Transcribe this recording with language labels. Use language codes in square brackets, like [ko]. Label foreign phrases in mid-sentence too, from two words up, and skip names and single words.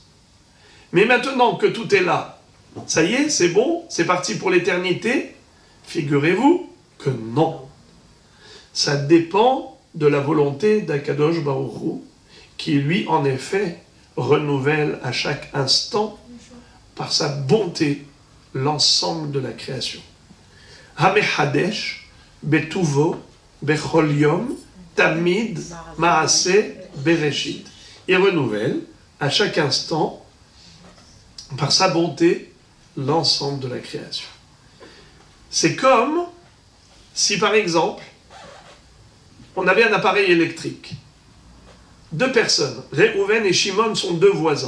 [fr] Mais maintenant que tout est là, ça y est, c'est bon, c'est parti pour l'éternité, figurez-vous que non. Ça dépend de la volonté d' [he] הקדוש ברוך הוא, [fr] qui lui, en effet, renouvelle à chaque instant, par sa bonté, l'ensemble de la création. [he] המחדש, בטובו, בכל יום, תמיד, מעשה, בראשית. [fr] Il renouvelle à chaque instant, par sa bonté, l'ensemble de la création. C'est comme si, par exemple, on avait un appareil électrique. Deux personnes, Réhouven et Shimon, sont deux voisins.